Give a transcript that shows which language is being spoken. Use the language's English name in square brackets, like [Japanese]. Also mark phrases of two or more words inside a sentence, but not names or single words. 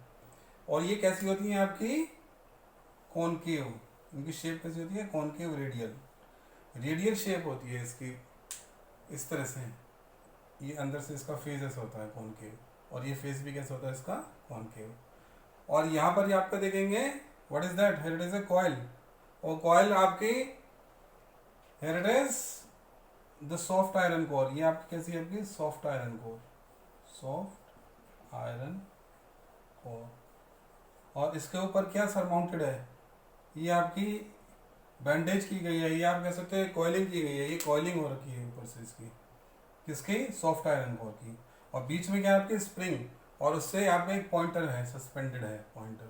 [Hindi] और ये कैसी होती हैं आपकी? कॉनकेव. इनकी शेप कैसी होती है? [English] concave radial. [Hindi] रेडियल शेप होती है इसकी, इस तरह से. ये अंदर से इसका फेस ऐसा होता है कॉनकेव, और ये फेस भी कैसा होता है इसका? कॉनकेव. और यहाँ पर ये आपका देखेंगे [English] what is that? Here it is a coil. और coil आपकी here it is the soft iron core. [Hindi] ये आपकी कैसी है? [English] आपकी soft iron core. soft iron core. [Hindi] और इसके ऊपर क्या सरमाउंटेड है? ये आपकी बैंडेज की गई है, ये आप कह सकते हैं कॉइलिंग की गई है. ये कॉइलिंग हो रखी है ऊपर से इसकी, किसकी? [English] soft iron core [Hindi] की. और बीच में क्या है आपकी? स्प्रिंग. और उससे यहाँ पे एक पॉइंटर है, सस्पेंडेड है पॉइंटर.